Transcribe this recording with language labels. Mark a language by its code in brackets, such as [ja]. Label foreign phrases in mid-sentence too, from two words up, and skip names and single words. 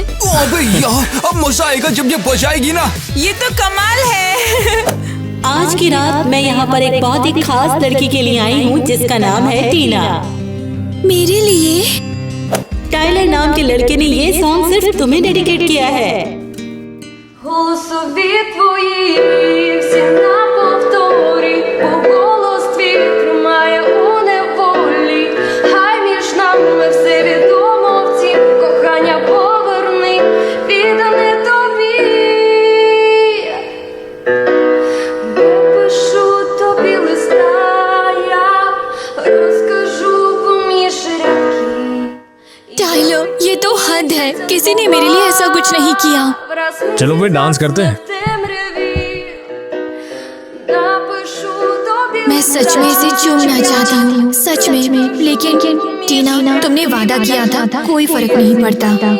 [hi] अबे यार, अब मजा आएगा जब ये बजाएगी ना। ये तो कमाल है। आज की रात मैं यहाँ पर एक बहुत ही खास लड़की के लिए आई हूँ जिसका नाम है टीना। मेरे लिए? टाइलर नाम के लड़के ने ये सॉन्ग सिर्फ तुम्हें डेडिकेट किया है। [uk] Голосові твої всі на повторі, бо голос твій тримає у неволі. Хай між нами все відомо, втім, кохання поверни, віддане тобі. Напишу тобі листа, я розкажу поміж рядків. [hi] टाइलर, ये तो हद है। किसी ने मेरे लिए ऐसा कुछ नहीं किया। चलो फिर डांस करते हैं। मैं सच में इसे चूमना चाहती हूँ, सच में। लेकिन टीना, तुमने वादा किया था, कोई फर्क नहीं पड़ता।